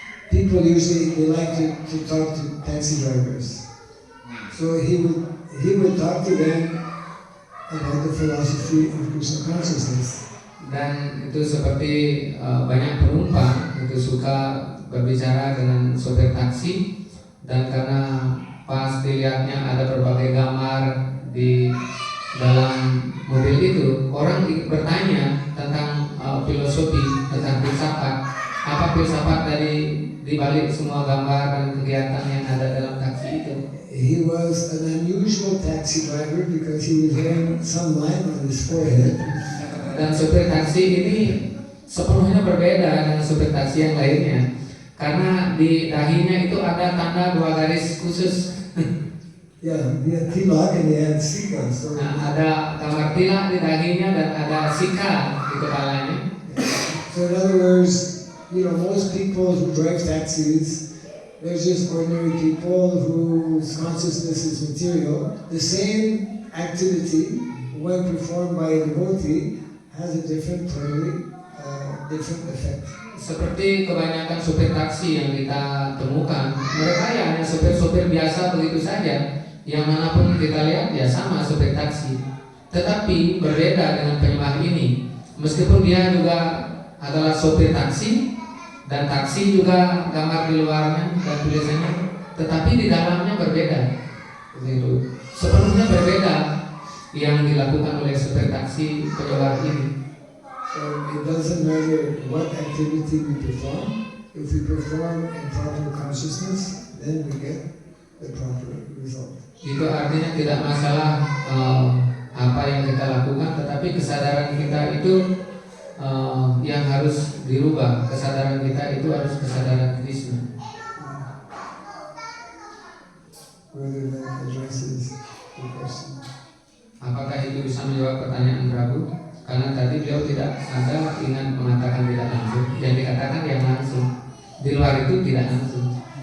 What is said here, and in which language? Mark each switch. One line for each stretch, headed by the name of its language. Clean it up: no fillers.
English: people usually they like to talk to taxi drivers. So he would talk to them about the philosophy of Krishna consciousness.
Indonesian: Dan itu seperti banyak penumpang itu suka berbicara dengan sopir taksi, dan karena pas dilihatnya ada berbagai gambar di dalam mobil itu, orang bertanya tentang filosofi, tentang filsafat, apa filsafat dari dibalik semua gambar dan kegiatan yang ada dalam taksi itu.
English: He was an unusual taxi driver because he was wearing some line on his forehead.
Indonesian: Dan supir taksi ini sepenuhnya berbeda dengan supir taksi yang lainnya, karena di dahinya itu ada tanda 2 garis khusus.
English: Yeah, he had tilak and he had sika. So
Indonesian: Ada gambar tilak di dahinya dan ada sika di kepalanya.
English: So in other words, most people who drive taxis, they're just ordinary people whose consciousness is material. The same activity, when performed by a devotee, has a different, totally different effect.
Indonesian: Seperti kebanyakan supir taksi yang kita temukan, mereka ya hanya supir-supir biasa begitu saja, yang manapun kita lihat ya sama supir taksi. Tetapi berbeda dengan penyembah ini, meskipun dia juga adalah supir taksi, dan taksi juga gambar di luarnya dan tulisannya, tetapi di dalamnya berbeda. Begitu. Sepenuhnya berbeda yang dilakukan oleh supir taksi penyembah ini.
English: So it doesn't matter what activity we perform. If we perform in proper consciousness, then we get the proper result.
Indonesian: Itu artinya tidak masalah apa yang kita lakukan, tetapi kesadaran kita itu yang harus dirubah. Kesadaran kita itu harus kesadaran Krishna.
English: Whether that addresses the question.
Indonesian: Apakah itu bisa menjawab pertanyaan Prabu? Karena tadi beliau tidak ada ingat mengatakan tidak langsung, yang dikatakan yang langsung. Di luar itu tidak langsung.